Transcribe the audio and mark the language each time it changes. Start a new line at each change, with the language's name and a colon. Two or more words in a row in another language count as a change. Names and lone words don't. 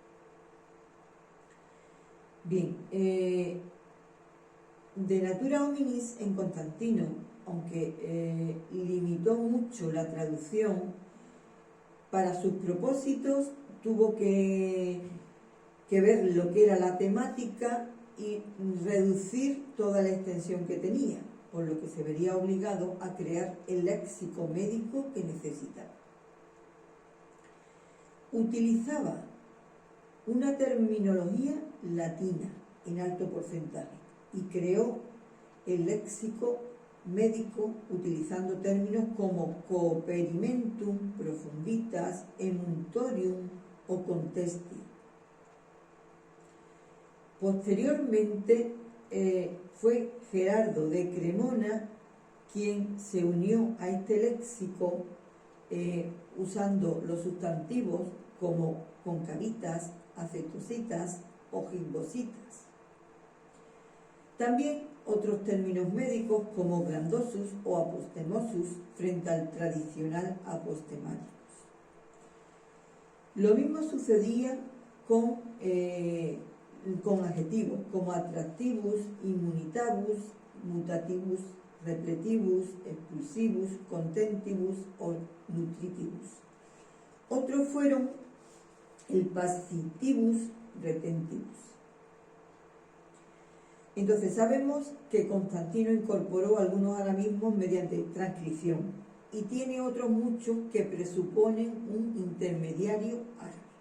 Spanish: Bien, de Natura Hominis en Constantino, aunque limitó mucho la traducción, para sus propósitos tuvo que ver lo que era la temática y reducir toda la extensión que tenía, por lo que se vería obligado a crear el léxico médico que necesitaba. Utilizaba una terminología latina en alto porcentaje y creó el léxico médico utilizando términos como cooperimentum, profunditas, emuntorium o contesti. Posteriormente fue Gerardo de Cremona quien se unió a este léxico usando los sustantivos como concavitas, acetositas o gibbositas. También otros términos médicos como glandosus o apostemosus frente al tradicional apostematicus. Lo mismo sucedía con adjetivos como attractivus, immunitabus, mutativus, repletibus, expulsivus, contentibus o nutritibus. Otros fueron el passivus, retentibus. Entonces sabemos que Constantino incorporó algunos arabismos mediante transcripción y tiene otros muchos que presuponen un intermediario árabe.